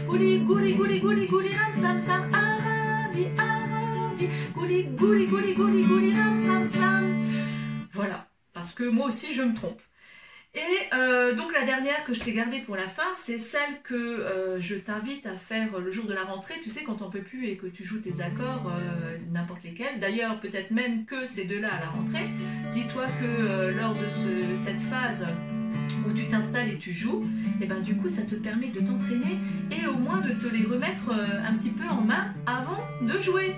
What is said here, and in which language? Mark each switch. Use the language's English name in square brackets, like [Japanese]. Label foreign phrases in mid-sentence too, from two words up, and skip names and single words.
[French] gouli gouli gouli gouli gouli ram sam sam, aravi aravi, gouli gouli gouli gouli gouli ram sam sam. Voilà, parce que moi aussi je me trompe. Et donc la dernière que je t'ai gardée pour la fin, c'est celle que je t'invite à faire le jour de la rentrée, tu sais, quand t'en peux plus et que tu joues tes accords, n'importe lesquels. D'ailleurs, peut-être même que ces deux-là à la rentrée. Dis-toi que lors de cette phase où tu t'installes et tu joues, et ben du coup ça te permet de t'entraîner et au moins de te les remettre un petit peu en main avant de jouer.